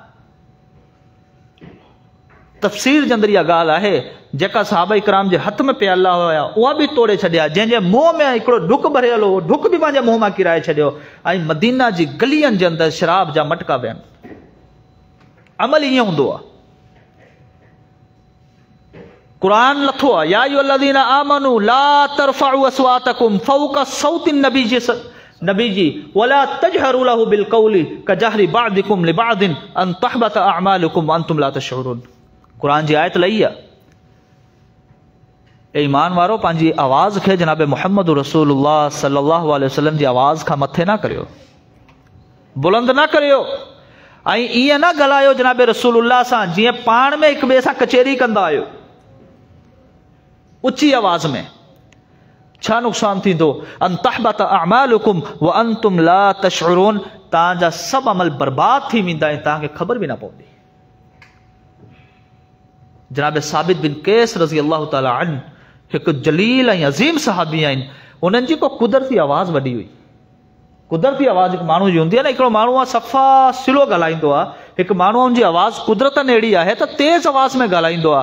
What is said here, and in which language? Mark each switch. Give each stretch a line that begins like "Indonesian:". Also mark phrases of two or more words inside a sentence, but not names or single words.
Sindhi: तफ़सीर जे अंदरि इहा ॻाल्हि आहे, जेका सहाबा इकराम जे हथ में पियल हुया उहा बि तोड़े छॾिया, जंहिंजे मुंहं में हिकिड़ो ढुक भरियल हो, ढुक बि पंहिंजे मुंहं मां किराए छॾियो, ऐं मदीना जी गलियुनि जे अंदरि शराब जा मटका वियनि। अमल ईअं हूंदो आहे। क़ुरान लथो आहे,
Arabic: يا أيها الذين آمنوا لا ترفعوا أصواتكم فوق صوت النبي ولا تجهروا له بالقول كجهر بعضكم لبعض أن تحبط أعمالكم وأنتم لا تشعرون.
Sindhi: क़ुरान जी आयत लही आहे, ए ईमान वारो पंहिंजी आवाज़ खे जनाब
Arabic: محمد رسول الله صلى الله عليه وسلم
Sindhi: जी आवाज़ खां मथे न करियो, बुलंद न करियो, ऐं ईअं न ॻाल्हायो जनाब रसूलुल्लाह सां जीअं पाण में हिक ॿिए सां कचेरी कंदा आहियो ऊची आवाज़ में। छा नुक़सान थींदो?
Arabic: أن تحبط أعمالكم وأنتم لا تشعرون,
Sindhi: तव्हांजा सभु अमल बर्बाद थी वेंदा ऐं तव्हांखे ख़बर बि न पवंदी। जनाब साबित बिन कैस
Arabic: رضي الله تعالى عنه
Sindhi: हिकु जलील ऐं अज़ीम सहाबी आहिनि, उन्हनि जी को कुदरती आवाज़ वॾी हुई। कुदरती आवाज़ हिकु माण्हू जी हूंदी आहे न, हिकिड़ो माण्हू आहे सफ़ा सिलो ॻाल्हाईंदो आहे, हिकु माण्हू जी आवाज़ कुदरतन अहिड़ी आहे त तेज़ आवाज़ में ॻाल्हाईंदो आहे।